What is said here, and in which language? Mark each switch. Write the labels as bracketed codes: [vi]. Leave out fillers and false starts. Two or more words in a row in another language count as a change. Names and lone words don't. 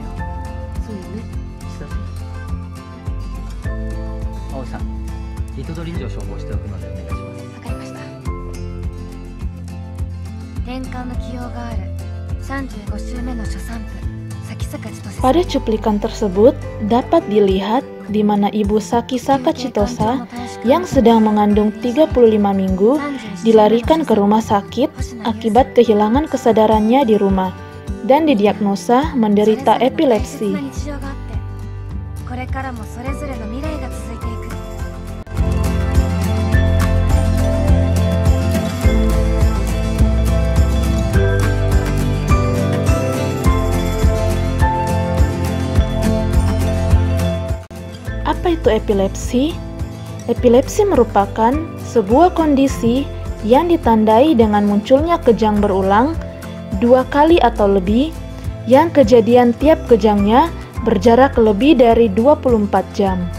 [ja] そうよね。千田さん、葵さん、リトドリンジを処方しておくのでお願いします。わかりました。てんかんの起用がある35週目の初産婦崎坂千歳さん。 [id] Pada cuplikan tersebut dapat dilihat di mana Ibu Saki Saka Chitosa yang sedang mengandung 35 minggu dilarikan ke rumah sakit akibat kehilangan kesadarannya di rumah dan didiagnosa menderita epilepsi. [ja] これからもそれぞれの未来が続いていく。 [id] Apa itu epilepsi? Epilepsi merupakan sebuah kondisi yang ditandai dengan munculnya kejang berulang 2 kali atau lebih yang kejadian tiap kejangnya berjarak lebih dari 24 jam.